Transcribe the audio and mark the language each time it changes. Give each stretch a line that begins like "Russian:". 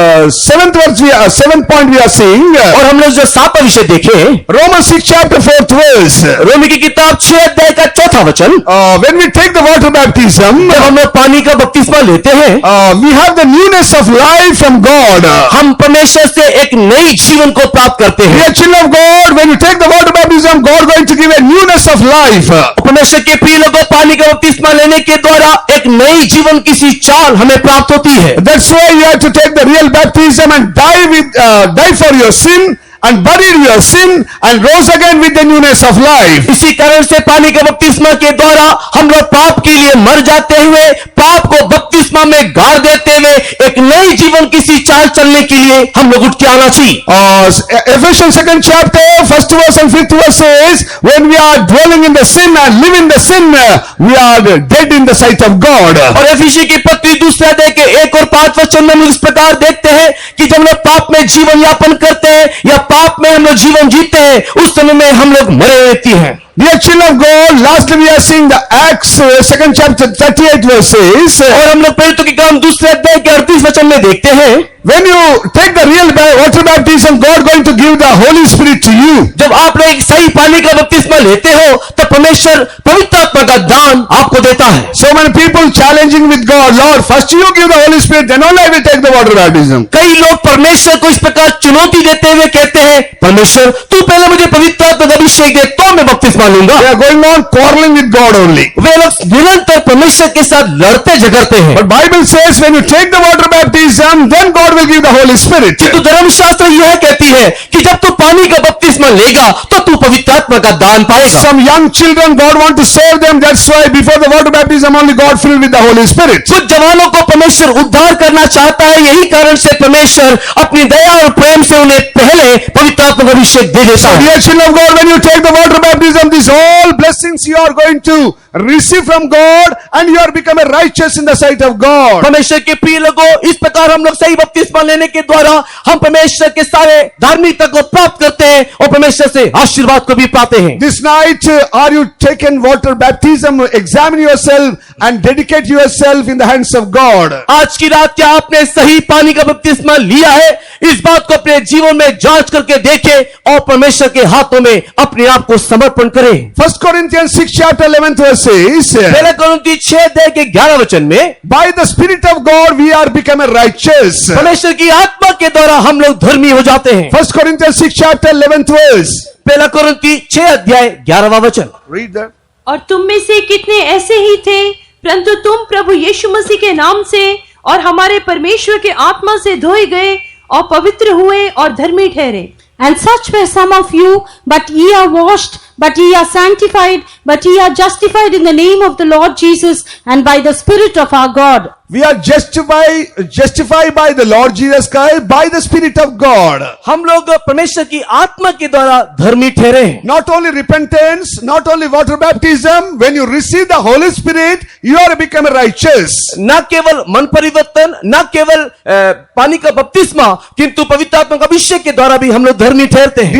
English: Seventh point we are seeing.
Hindi: और हम लोग जो 7वां विषय देखें
English: Romans 6 chapter 4th verse.
Hindi: रोमी की किताब 6 अध्याय का 4था वचन,
English: When we take the water baptism,
Hindi: जब हम लोग पानी का बपतिस्मा लेते हैं
English: we have the newness of life from God.
Hindi: हम परमेश्वर से एक नई जीवन को प्राप्त करते हैं।
English: Dear children of God, when you take the water baptism, God going to give a newness of life.
Hindi: परमेश्वर के प्रिय लोगों, पानी का बपतिस्मा लेने के द्वारा एक नई जीवन की सी चाल हमें प्राप्त होती है।
English: That's why you have to take the real baptism and die for your sin and buried your sin and rose again with the newness of life.
Hindi: इसी कारण से पानी के बपतिस्मा के द्वारा हम लोग पाप के लिए मर जाते हुए पाप को बपतिस्मा में गाड़ देते हुए एक नई जीवन की सी चाल चलने के लिए हम लोग उठ के आना चाहिए।
English: Ephesians 2nd chapter 1st verse and 5th verse says, when we are dwelling in the sin and live in the sin, we are dead in the sight of God.
Hindi: और एफिसी की पत्री 2 अध्याय के 1 और 5 वचन में हम इस प्रकार देखते हैं कि जब लोग पाप में जीवन यापन करते हैं या पाप में हम लोग जीवन जीते हैं उस समय में हम लोग मरे रहते हैं।
English: Dear children of God, lastly we are seeing the Acts 2nd chapter 38 verses.
Hindi: और हम लोग प्रेरितों के काम 2 अध्याय के 38 वचन में देखते हैं,
English: When you take the real water baptism, God going to give the Holy Spirit to you.
Hindi: जब आप लोग एक सही पानी का बपतिस्मा लेते हो तो परमेश्वर पवित्र आत्मा का दान आपको देता है।
English: So many people challenging with God, Lord, first you give the Holy Spirit, then only I will take the water baptism.
Hindi: कई लोग परमेश्वर को इस प्रकार चुनौती देते हुए कहते हैं, परमेश्वर तू पहले मुझे पवित्र आत्मा का अभिषेक दे तो मैं बपतिस्मा लूंगा।
English: They are going on quarreling with God only.
Hindi: वे लोग निरंतर परमेश्वर के साथ लड़ते झगड़ते हैं।
English: But Bible says when you take the water baptism, then God will give the Holy Spirit.
Hindi: किंतु धर्मशास्त्र यह कहती है कि जब तू पानी का बपतिस्मा लेगा तो तू पवित्र आत्मा का दान पाएगा।
English: Some young children, God want to save them. That's why before the water baptism, only God filled with the Holy Spirit.
Hindi: कुछ जवानों को परमेश्वर उद्धार करना चाहता है, यही कारण से परमेश्वर अपनी दया और प्रेम से उन्हें पहले पवित्र आत्मा का अभिषेक दे देता है।
English: Dear children of God, when you take the water baptism, these all blessings you are going to receive from God, and you are become a righteous in the sight of God.
Hindi: परमेश्वर के प्रिय लोगों, इस प्रकार हम लोग सही बपतिस्मा लेने के द्वारा हम परमेश्वर के सारे धार्मिकता को प्राप्त करते हैं और परमेश्वर से आशीर्वाद को भी पाते हैं।
English: This night, are you taken water baptism? Examine yourself and dedicate yourself in the hands of God.
Hindi: आज की रात क्या आपने सही पानी का बपतिस्मा लिया है? इस बात को अपने जीवन में जांच करके देखें और परमेश्वर के हाथों में अपने आप को समर्पण करें।
English: 1 Corinthians Corinthians 6 chapter 11th verse says,
Hindi: पहला कुरिन्ती 6 अध्याय के 11 वचन में
English: by the Spirit of God we are become righteous.
Hindi: परमेश्वर की आत्मा के द्वारा हम लोग धर्मी हो जाते हैं।
English: 1 Corinthians 6 chapter 11th verse.
Hindi: पहला कुरिन्ती 6 अध्याय 11वां वचन।
English: Read that.
Hindi: और तुम में से कितने ऐसे ही थे, परंतु तुम प्रभु यीशु मसीह के नाम से और हमारे परमेश्वर के आत्मा से धोए गए और पवित्र हुए और धर्मी ठहरे।
English: And such were some of you, but ye are washed, but ye are sanctified, but ye are justified in the name of the Lord Jesus and by the Spirit of our God. We are justified by the Lord Jesus Christ by the Spirit of God.
Hindi: हम लोग परमेश्वर की आत्मा के द्वारा धर्मी ठहरे हैं।
English: Not only repentance, not only water baptism, when you receive the Holy Spirit, you are become righteous.
Hindi: न केवल मन परिवर्तन, न केवल पानी का बपतिस्मा, किंतु पवित्र आत्मा का अभिषेक के द्वारा भी हम लोग धर्मी ठहरते हैं।